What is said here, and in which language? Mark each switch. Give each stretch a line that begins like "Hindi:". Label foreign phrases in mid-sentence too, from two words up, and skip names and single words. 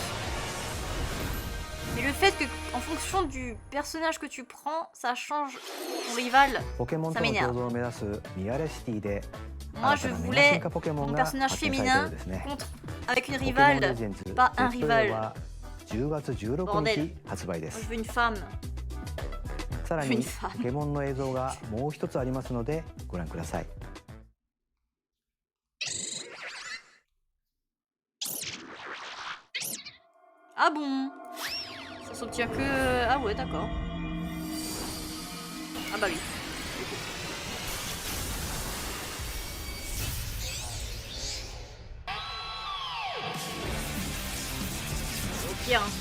French: Mais le fait que en fonction du personnage que tu prends, ça change ton rival, ça m'énerve. Moi je voulais mon personnage féminin contre avec une rivale, pas un rival. Bordel. Moi, je veux une femme.
Japanese: さらにポケモンの映像がもう一つありますのでご覧ください。
French: Ah bon? Ça s'obtient que... Ah ouais, d'accord. Ah bah oui. Au pire, hein.